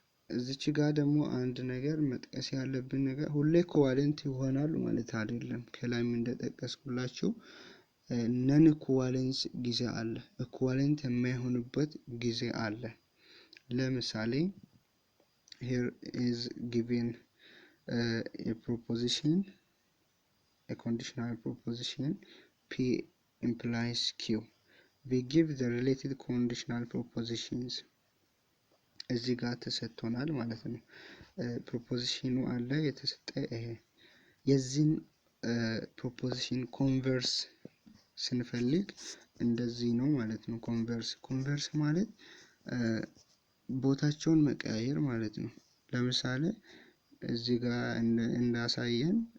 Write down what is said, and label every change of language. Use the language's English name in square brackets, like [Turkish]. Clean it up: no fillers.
[Amharic] እዚች ጋር ደግሞ አንድ ነገር መጥቀስ ያለብን ነገር ሁሌ ኢኩቫለንት ይሆናሉ ማለት አይደለም። ከላይም እንደጠቀስኩላችሁ ነን ኢኩቫለንስ ጊዜ አለ፣ ኢኩቫለንት የማይሆንበት ጊዜ አለ። ለምሳሌ [English] here is given a proposition, a conditional proposition P implies Q. We give the related conditional propositions. [Amharic] እዚህ ጋር ተሰጥቶናል ማለት ነው። ፕሮፖዚሽኑ አለ የተሰጠ ይሄ የዚህን ፕሮፖዚሽን ኮንቨርስ ስንፈልግ እንደዚህ ነው ማለት ነው። ኮንቨርስ ማለት ቦታቸውን መቀያየር ማለት ነው። ለምሳሌ እዚህ ጋር እንዳሳየን